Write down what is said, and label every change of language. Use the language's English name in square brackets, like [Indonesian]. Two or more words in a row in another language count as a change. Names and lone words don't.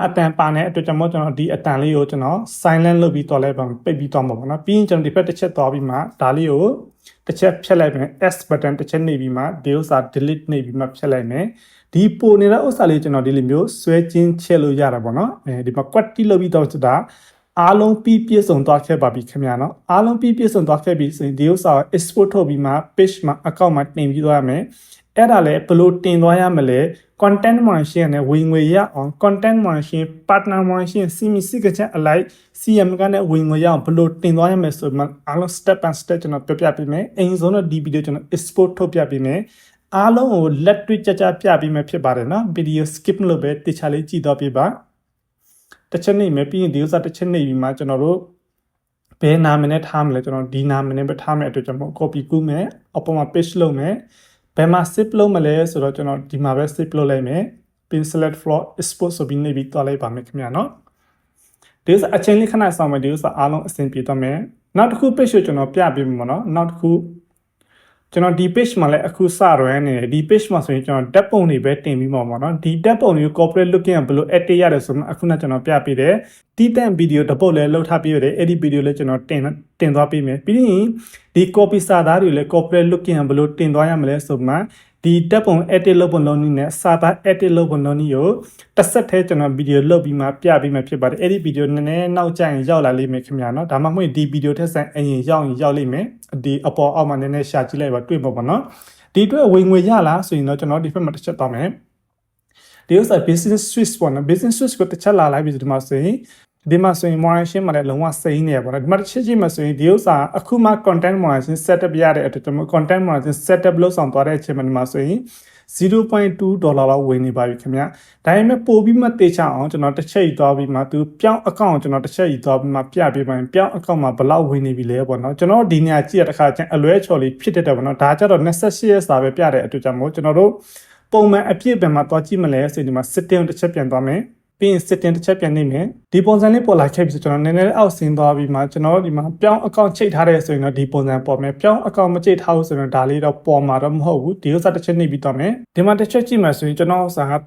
[Burmese] အတန်ပါတဲ့အတွက်ကျွန်တော်ဒီအတန်လေးကိုကျွန်တော် silent လုပ်ပြီးတော့လိုက်ပါမယ်ပိတ်ပြီးတော့မှာပေါ့နော်ပြီးရင်ကျွန်တော်ဒီဘက်တစ်ချက်သွားပြီးမှဒါလေးကိုတစ်ချက်ဖြတ်လိုက်မယ် [English] S button [Burmese] တစ်ချက်နှိပ်ပြီးမှဒီဥစ္စာ delete နှိပ်ပြီးမှဖြတ်လိုက်မယ်ဒီပိုနေတဲ့ဥစ္စာလေးကျွန်တော်ဒီလိုမျိုးဆွဲချင်းချက်လို့ရတာပေါ့နော်ဒီမှာ quality လုပ်ပြီးတော့ဆိုတာအားလုံးပြီးပြည့်စုံသွားခဲ့ပါပြီခင်ဗျာနော်အားလုံးပြီးပြည့်စုံသွားခဲ့ပြီဆိုရင်ဒီဥစ္စာကို export ထုတ်ပြီးမှ page မှာ account မှာတင်ပြီးသွားရမယ်အဲ့ဒါလည်းဘယ်လိုတင်သွားရမလဲ [English] content moderation [Burmese] နဲ့ဝင်ငွေရအောင် [English] content moderation partner moderation [Burmese] စီမီစီကချက်အလိုက် CM ကနဲ့ဝင်ငွေရအောင်ဘယ်လိုတင်သွားရမလဲဆိုမှအားလုံး [English] step by step [Burmese] ကျွန်တော်ပြပြပေးမယ်အရင်ဆုံးတော့ဒီ video ကျွန်တော် export ထုတ်ပြပေးမယ်အားလုံးကိုလက်တွေ့ကြကြပြပြီးမှဖြစ်ပါတယ်နော် [English] video skip [Burmese] လို့ပဲတခြားလေးကြည့်တော့ပြပါတစ်ချက်နေမယ်ပြီး ရင်ဒီဥစ္စာတစ်ချက်နေပြီးမှကျွန်တော်တို့ဘယ်နာမည်နဲ့ထားမလဲကျွန်တော်ဒီနာမည်နဲ့ပဲထားမယ်အတွက်ကျွန်တော် copy ကူးမယ်အပေါ်မှာ paste လုပ်မယ်ဘယ်မှာ save လုပ်မလဲဆိုတော့ကျွန်တော်ဒီမှာပဲ save လုပ်လိုက်မယ် [English] pin select floor export [Burmese] ဆိုပြီးနေပြီးတွားလိုက်ပါမယ်ခင်ဗျာနော်ဒီဥစ္စာအချင်းလေးခဏဆောင်မယ်ဒီဥစ္စာအားလုံးအဆင် ပြေတော့မယ်နောက်တစ်ခု page ကိုကျွန်တော်ပြပေးမှာနော်နောက်တစ်ခုကျွန်တော်ဒီ page မှာလည်းအခုစရနေတယ်ဒီ page မှာဆိုရင်ကျွန်တော်ဓာတ်ပုံတွေပဲတင်ပြီးမှာပေါ့နော်ဒီဓာတ်ပုံတွေကို [English] corporate looking [Burmese] ဘယ်လို edit ရတယ်ဆိုမှအခုနကျွန်တော်ပြပေးတယ် တီးတန့်ဗီဒီယိုတစ်ပုတ်လည်းလုပ်ထားပြီးရတယ်အဲ့ဒီဗီဒီယိုလည်းကျွန်တော်တင်သွားပေးမယ်ပြီးရင်ဒီ copy စာသားတွေလည်း [English] corporate looking [Burmese] ဘယ်လိုတင်သွားရမလဲဆိုမှဒီဓာတ်ပုံ edit လုပ်ပုံ လုံးနည်းနဲ့စာသား edit လုပ်ပုံလုံးနည်းကိုတစ်ဆက်တည်းကျွန်တော်ဗီဒီယိုလုပ်ပြီးမှပြပေးမှဖြစ်ပါတယ်အဲ့ဒီဗီဒီယိုနည်းနည်းနောက်ကျရင်ရောက်လာလိမ့်မယ်ခင်ဗျာနော်ဒါမှမဟုတ်ဒီဗီဒီယိုထက်ဆိုင်အရင်ရောက်လိမ့်မယ်ဒီအပေါ်အောက်မှာနည်းနည်းရှာကြည့်လိုက်ပါတွေ့မှာပေါ့နော်ဒီအတွက်ဝင်ငွေရလားဆိုရင်တော့ကျွန်တော်ဒီဘက်မှာတစ်ချက်သွားမယ်ဒီဥစ္စာ [English] business switch [Burmese] ပေါ့နော် [English] business switch [Burmese] ကိုတစ်ချက်လာလိုက်ပြီဒီမှာဆိုရင်moderation မှာလည်းလုံးဝစိမ့်နေရပါတော့ဒီမှာတစ်ချက်ကြည့်မှဆိုရင်ဒီဥစ္စာအခုမှ [English] content moderation setup [Burmese] ရတဲ့အတွက်ကျွန်တော် [English] content moderation setup [Burmese] လုပ်ဆောင်သွားတဲ့အချိန်မှာဆိုရင် $0.2 လောက်ဝင်နေပါပြီခင်ဗျာဒါပေမဲ့ပို့ပြီးမှတေချအောင်ကျွန်တော်တစ်ချက်ယူသွားပြီးမှသူပြောင်း account ကိုကျွန်တော်တစ်ချက်ယူသွားပြီးမှပြပေးပါရင်ပြောင်း account မှာဘယ်လောက်ဝင်နေပြီလဲပေါ့နော်ကျွန်တော်ဒီနေရာကြည့်ရတဲ့ခါကျရင်အလွဲချော်လေးဖြစ်တတ်တယ်ပေါ့နော်ဒါကြတော့28ရက်စာပဲပြတဲ့အတွက်ကြောင့်မို့ကျွန်တော်တို့ပုံမှန်အပြည့်ပဲမှာတွားကြည့်မလဲဆိုဒီမှာ setting တစ်ချက်ပြန်သွားမယ်ပြီးရင် setting တစ်ချက်ပြန်နေမယ်ဒီပုံစံလေးပေါ်လာခဲ့ပြီဆိုကျွန်တော်နည်းနည်းအောက်ဆင်းသွားပြီးမှကျွန်တော်ဒီမှာပြောင်း account ချိတ်ထားတဲ့ဆိုရင်တော့ဒီပုံစံပေါ်မယ်ပြောင်း account မချိတ်ထားဘူးဆိုရင်ဒါလေးတော့ပေါ်မှာတော့မဟုတ်ဘူးဒီဥစ္စာတစ်ချက်နှိပ်ပြီးတော့မယ်ဒီမှာတစ်ချက်ကြည့်မှဆိုရင်ကျွန်တော်ဥစ္စာက